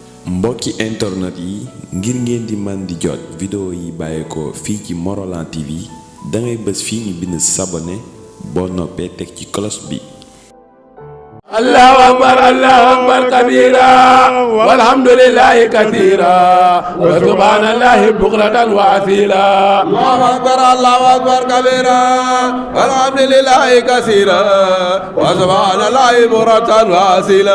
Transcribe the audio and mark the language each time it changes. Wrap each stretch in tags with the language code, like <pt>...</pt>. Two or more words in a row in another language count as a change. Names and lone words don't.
<wo>mbokki internet yi ngir ngeen di man di jot vidéo yi bàyyeekoo fii ci Morolan TV dangay bës fii ñu bind s'abonner boo noppee teg ci cloche bi.</wo> <ar>الله أكبر كبيرا والحمد لله كثيرا وسبحان الله بكرة وأصيلا. الله أكبر كبيرا والحمد لله كثيرا وسبحان الله بكرة وأصيلا.</ar>